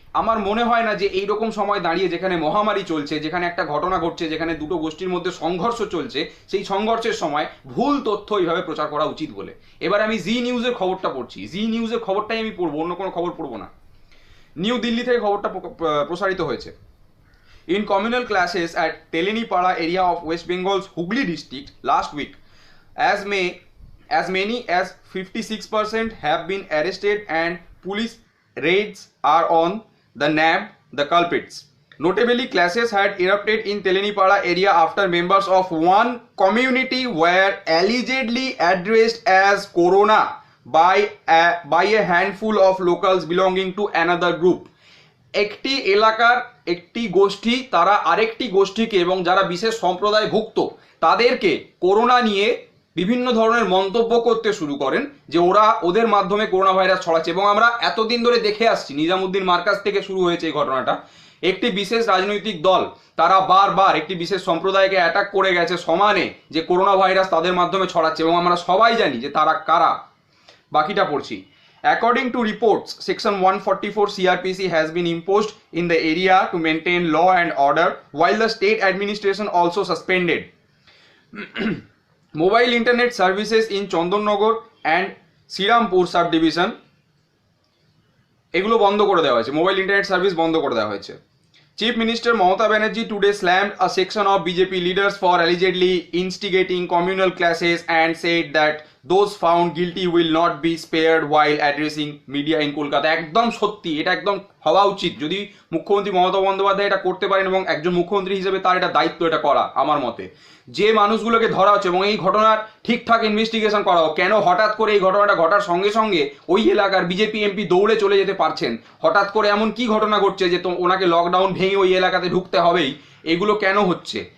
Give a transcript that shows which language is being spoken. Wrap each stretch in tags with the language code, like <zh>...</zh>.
<bn>আমার মনে হয় না যে এইরকম সময় দাঁড়িয়ে, যেখানে মহামারী চলছে, যেখানে একটা ঘটনা ঘটছে, যেখানে দুটো গোষ্ঠীর মধ্যে সংঘর্ষ চলছে, সেই সংঘর্ষের সময় ভুল তথ্য এইভাবে প্রচার করা উচিত বলে। এবার আমি জি নিউজের খবরটা পড়ছি, জি নিউজের খবরটাই আমি পড়বো, অন্য কোনো খবর পড়বো না। নিউ দিল্লি থেকে খবরটা প্রসারিত হয়েছে।</bn> <en>In communal clashes at Telenipara area of West Bengal's Hooghly district last week, as many as 56% have been arrested and police raids are on the nab the culprits. Notably, clashes had erupted in Telenipara area after members of one community were allegedly addressed as Corona by a handful of locals belonging to another group.</en> <bn>একটি এলাকার একটি গোষ্ঠী তারা আরেকটি গোষ্ঠীকে, এবং যারা বিশেষ সম্প্রদায় ভুক্ত তাদেরকে করোনা নিয়ে বিভিন্ন ধরনের মন্তব্য করতে শুরু করেন যে ওদের মাধ্যমে করোনা ভাইরাস ছড়াচ্ছে। এবং আমরা এতদিন ধরে দেখে আসছি, নিজামুদ্দিন মার্কাজ থেকে শুরু হয়েছে এই ঘটনাটা, একটি বিশেষ রাজনৈতিক দল তারা বারবার একটি বিশেষ সম্প্রদায়কে অ্যাটাক করে গেছে সমানে যে করোনা ভাইরাস তাদের মাধ্যমে ছড়াচ্ছে, এবং আমরা সবাই জানি যে তারা কারা। বাকিটা পড়ছি।</bn> <en>According to reports, Section 144 CRPC has been imposed in the area to maintain law and order, while the state administration also suspended mobile internet services in Chandanagar and Srirampur subdivision.</en> <bn>এগুলো বন্ধ করে দেওয়া হয়েছে, মোবাইল ইন্টারনেট সার্ভিস বন্ধ করে দেওয়া হয়েছে।</bn> <en>Chief Minister Mamata Banerjee today slammed a section of BJP leaders for allegedly instigating communal clashes and said that those found guilty will not be spared while addressing media in Kolkata.</en> <bn>একদম সত্যি, এটা একদম হওয়া উচিত। যদি মুখ্যমন্ত্রী মমতা বন্দ্যোপাধ্যায় এটা করতে পারেন এবং একজন মুখ্যমন্ত্রী হিসেবে তার এটা দায়িত্ব এটা করা, আমার মতে যে মানুষগুলোকে ধরা হচ্ছে এবং এই ঘটনার ঠিকঠাক ইনভেস্টিগেশন করা হোক। কেন হঠাৎ করে এই ঘটনাটা ঘটার সঙ্গে সঙ্গে ওই এলাকার বিজেপি এমপি দৌড়ে চলে যেতে পারছেন? হঠাৎ করে এমন কি ঘটনা ঘটছে যে ওনাকে লকডাউন ভেঙে ওই এলাকাতে ঢুকতে হবেই? এগুলো কেন হচ্ছে?</bn>